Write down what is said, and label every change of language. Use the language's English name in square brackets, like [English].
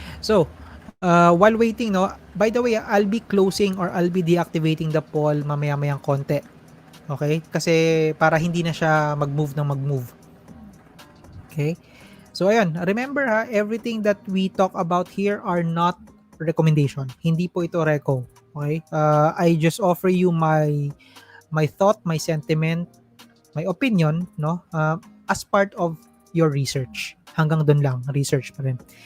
[English] So, while waiting, no, by the way, I'll be closing or I'll be deactivating the poll mamaya-mayang konti. Okay? [Filipino] Kasi para hindi na siya mag-move. Okay? So, ayun. [English] Remember ha, everything that we talk about here are not recommendation. [Filipino] Hindi po ito reco. [English] Okay? I just offer you my thought, my sentiment, my opinion, no? As part of your research. [Filipino] Hanggang doon lang, research pa rin.